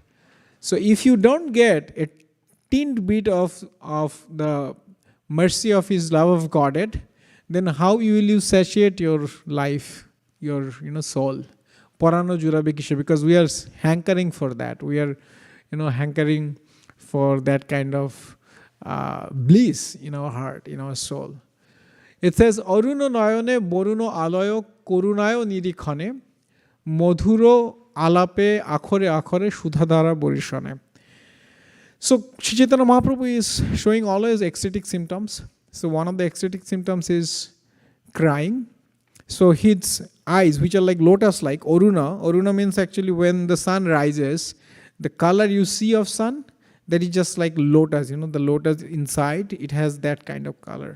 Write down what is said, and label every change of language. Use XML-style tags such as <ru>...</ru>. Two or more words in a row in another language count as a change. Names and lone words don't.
<en>So if you don't get a tiny bit of the mercy of his love of Godhead, then how will you satiate your life, your soul?</en> <bn>পরান জুড়াবে কিসে,</bn> <en>because we are hankering for that. We are, hankering for that kind of bliss in our heart, in our soul. It says,</en> <bn>অরুণ নয়নে বরুণ আলয় করুণায় নিরীক্ষণে মধুর আলাপে অক্ষরে অক্ষরে সুধাধারা বরিষণে.</bn> <en>So Sri Chaitanya Mahaprabhu is showing always ecstatic symptoms. So one of the ecstatic symptoms is crying. So his eyes, which are like lotus-like, Aruna means actually when the sun rises, the color you see of sun, that is just like lotus, the lotus inside, it has that kind of color.</en>